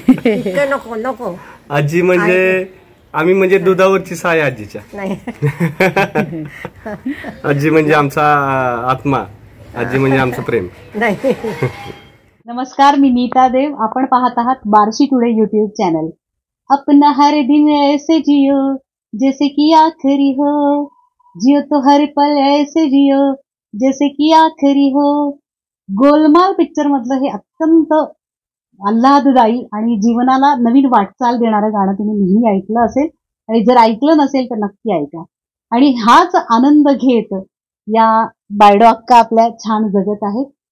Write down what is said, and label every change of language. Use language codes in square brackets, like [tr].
[mr] नको आजी म्हणजे आम्ही म्हणजे दुधावरची साय आजीच्या. आजी म्हणजे आमचा आत्मा, आजी म्हणजे आमचं प्रेम. नमस्कार, मी नीता देव. आपण पाहत आहात बार्शी टुडे यूट्यूब चॅनल. [hi] अपना हर दिन ऐसे जियो जैसे की आखरी हो, जियो तो हर पल ऐसे जियो जैसे की आखरी हो. [mr] गोलमाल पिक्चर मधलं हे अत्यंत आल्हाददायी आणि जीवनाला नवीन वाटचाल देणारं गाणं तुम्ही नेहमी ऐकलं असेल आणि जर ऐकलं नसेल तर नक्की ऐका. आणि हाच आनंद घेत या बायडो अक्का आपल्या छान जगत आहेत.